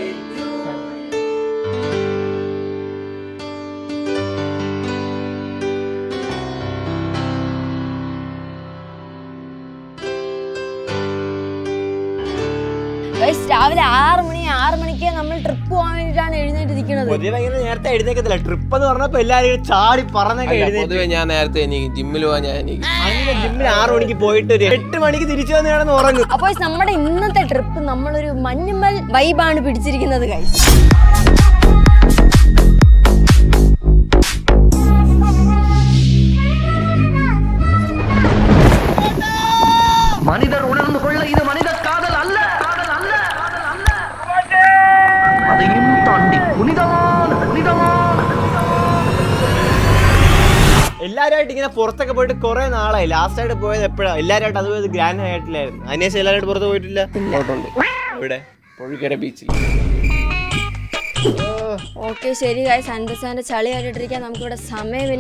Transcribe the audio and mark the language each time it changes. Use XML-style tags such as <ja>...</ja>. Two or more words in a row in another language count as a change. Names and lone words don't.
<ml>രാവിലെ 6 മണിക്ക് നമ്മൾ ട്രിപ്പ് പോകാൻ വേണ്ടിട്ടാണ് എഴുന്നേറ്റിരിക്കുന്നത്. നേരത്തെ എഴുന്നേക്കത്തില്ല. ട്രിപ്പ് എന്ന് പറഞ്ഞപ്പോ എല്ലാരും ചാടി പറഞ്ഞൊക്കെ പൊതുവെ ഞാൻ നേരത്തെ ജിമ്മിൽ പോവാൻ ജിമ്മിൽ 6 മണിക്ക് പോയിട്ട് ഒരു 8 മണിക്ക് തിരിച്ചു വന്ന് ഉറങ്ങും. അപ്പൊ നമ്മുടെ ഇന്നത്തെ ട്രിപ്പ് നമ്മളൊരു മഞ്ഞുമൽ വൈബാണ് പിടിച്ചിരിക്കുന്നത് ഗൈസ്.</ml> <ta>மனிதர் உணர்ந்து கொள்ள இது மனித காதல் அல்ல, அதையும் தாண்டி புனிதமானது.</ta> <ml>എല്ലാരുമായിട്ട് ഇങ്ങനെ പുറത്തൊക്കെ പോയിട്ട് കുറെ നാളായി. ലാസ്റ്റ് ആയിട്ട് പോയത് എപ്പോഴാണ്? എല്ലാരുമായിട്ട് അതുപോലെ ഗ്രാൻഡ് ആയിട്ടില്ലായിരുന്നു. അതിനുശേഷം എല്ലാവരും പുറത്ത് പോയിട്ടില്ല. ഇവിടെ പൊഴിക്കര ബീച്ചിൽ. ഓക്കെ ശരി ഗൈസ്, അൻപസാന്റെ ചളി കണ്ടിട്ടിരിക്കാൻ നമുക്കിവിടെ സമയമില്ല.</ml>